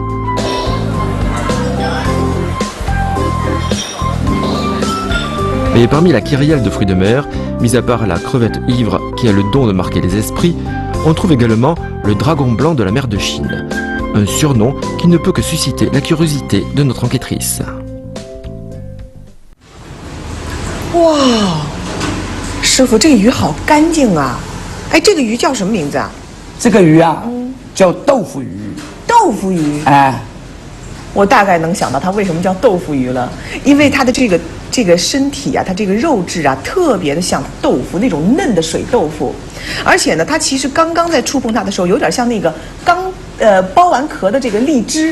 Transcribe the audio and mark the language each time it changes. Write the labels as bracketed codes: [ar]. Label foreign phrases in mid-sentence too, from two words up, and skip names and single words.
[fr] Et parmi la kyrielle de fruits de mer, mis à part la crevette ivre qui a le don de marquer les esprits, on trouve également le dragon blanc de la mer de Chine, un surnom qui ne peut que susciter la curiosité de notre enquêtrice. [zh] 哇，师傅，这个鱼好干净啊！哎，这个鱼叫什么名字啊？这个鱼啊，叫豆腐鱼。豆腐鱼。哎，我大概能想到它为什么叫豆腐鱼了，因为它的这个身体啊，它这个肉质啊，特别的像豆腐那种嫩的水豆腐，而且呢，它其实刚刚在触碰它的时候，有点像那个刚剥完壳的这个荔枝。